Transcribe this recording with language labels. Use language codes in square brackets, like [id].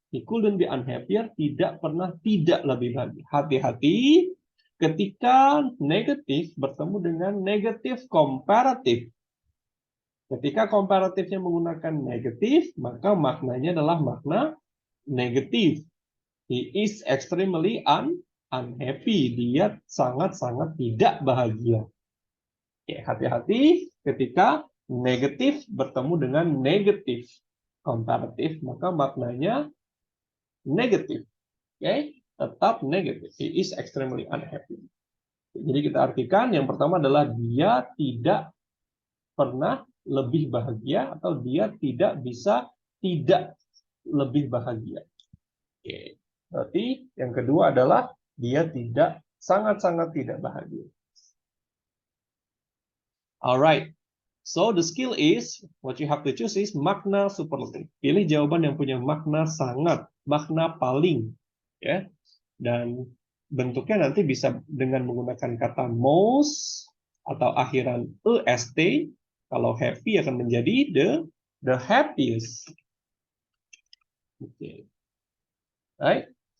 [en] He couldn't be unhappier, [id] tidak pernah tidak lebih bahagia. Hati-hati ketika negatif bertemu dengan negatif komparatif. Ketika komparatifnya menggunakan negatif, maka maknanya adalah makna negatif. [en] He is extremely unhappy. [id] Dia sangat-sangat tidak bahagia. Oke, hati-hati ketika negatif bertemu dengan negatif komparatif, maka maknanya negatif. Oke, tetap negatif. [en] He is extremely unhappy. [id] Jadi kita artikan yang pertama adalah dia tidak pernah lebih bahagia atau dia tidak bisa tidak lebih bahagia. Oke, berarti yang kedua adalah dia tidak sangat-sangat tidak bahagia. [en] Alright. So the skill is, what you have to choose is makna superlative. [id] Pilih jawaban yang punya makna sangat, makna paling, ya. Dan bentuknya nanti bisa dengan menggunakan kata most atau akhiran est. Kalau happy akan menjadi the happiest. Oke. [en] Okay. Right?